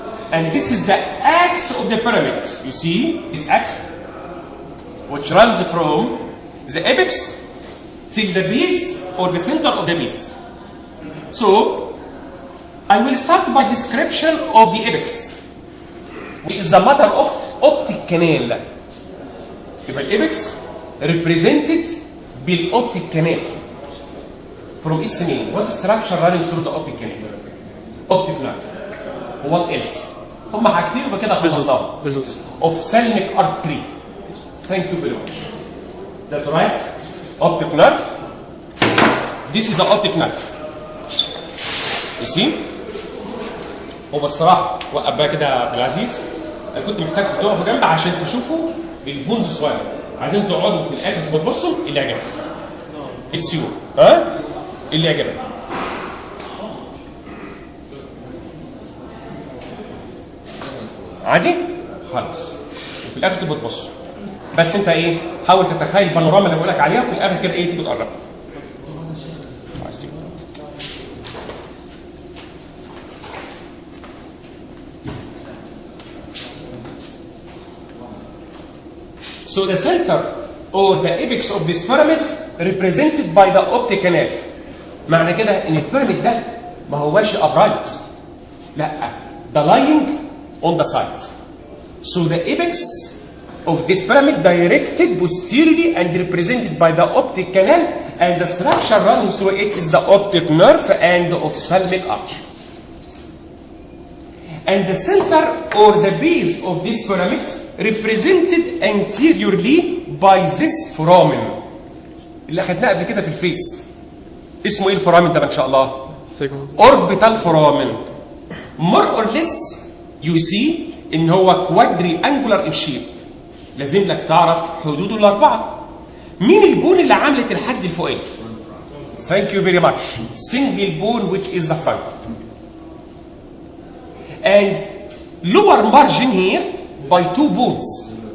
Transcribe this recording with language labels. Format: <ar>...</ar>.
<en>And this is the axe of the pyramid. You see this axe, which runs from the apex till the base or the center of the base. So, I will start by description of the apex, which is the matter of optic canal.</en> <ar>يبقى الايبكس represented بالoptic canal.</ar> <en>From its name, what structure running through the optic canal? Optic nerve. What else?</en> <ar>هم حاجتين يبقى كده خلصناهم.</ar> <en>Ophthalmic artery. Thank you very much. That's right. Optic nerve. This is the optic nerve. You see?</en> <ar>هو الصراحه وقف بقى كده بالعزيز. انا كنت محتاج تقفوا جنب عشان تشوفوا البونز الصغيره. عايزين تقعدوا في الاخر تبصوا اللي يعجبك.</ar> <en>It's you.</en> <ar>ها؟ اللي يعجبك. عادي؟ خلاص. وفي الاخر تبقوا تبصوا. بس انت ايه؟ حاول تتخيل البانوراما اللي بقول لك عليها وفي الاخر كده ايه تيجي تقرب.</ar> <en>So the center or the apex of this pyramid represented by the optic canal.</en> <ar>معنى كده ان البيراميد ده ما هوش upright. لا، ده</ar> <en>lying on the side. So the apex of this pyramid directed posteriorly and represented by the optic canal, and the structure running through it is the optic nerve and the ophthalmic artery. And the center or the base of this pyramid represented anteriorly by this foramen</en> <ar>اللي اخدناه قبل كده في الفيس. اسمه ايه الفورامن ده ان شاء الله؟ orbital foramen.</ar> <en>More or less you see</en> <ar>ان هو</ar> <en>quadriangular in shape.</en> <ar>لازم لك تعرف حدوده الاربعه. مين البون اللي عملت الحد الفوقاني؟</ar> <en>Thank you very much. Single bone which is the front. And lower margin here by two bones.</en>